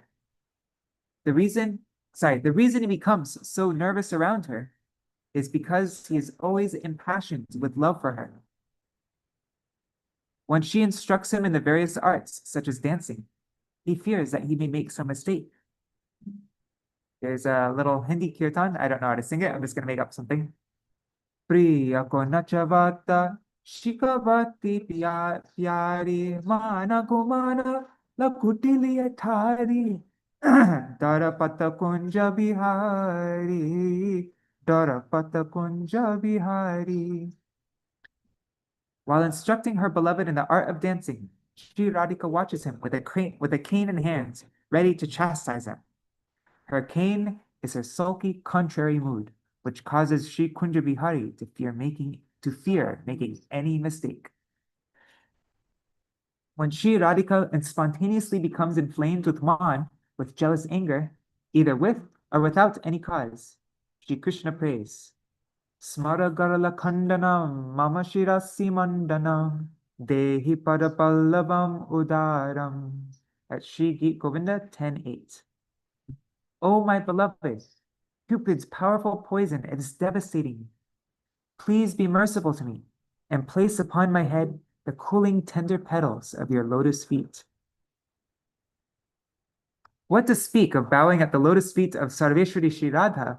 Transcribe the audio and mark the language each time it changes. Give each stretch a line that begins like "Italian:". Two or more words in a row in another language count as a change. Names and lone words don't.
English: The reason he becomes so nervous around her is because he is always impassioned with love for her. When she instructs him in the various arts, such as dancing, he fears that he may make some mistake. There's a little Hindi kirtan. I don't know how to sing it. I'm just going to make up something.
Hindi: प्रिया को नचावत सिखावति प्यारी मान कुमान लकुटीलि अटारी डरपत कुंज बिहारी डरपत कुंज बिहारी.
English: While instructing her beloved in the art of dancing, Śrī Radhika watches him with a cane in hand, ready to chastise him. Her cane is her sulky, contrary mood, which causes Śrī Kunja Bihari to fear making any mistake. When Śrī Radhika spontaneously becomes inflamed with man, with jealous anger, either with or without any cause, Śrī Krishna prays,
Sanskrit: स्मर गरल खण्डनं मम शिरसि मण्डनं देहि पदपल्लवम् उदारम्.
English: At Śrī Gita Govinda 10:8. O my beloved, Cupid's powerful poison is devastating. Please be merciful to me and place upon my head the cooling, tender petals of your lotus feet. What to speak of bowing at the lotus feet of Sarveshwari Śrī Radha?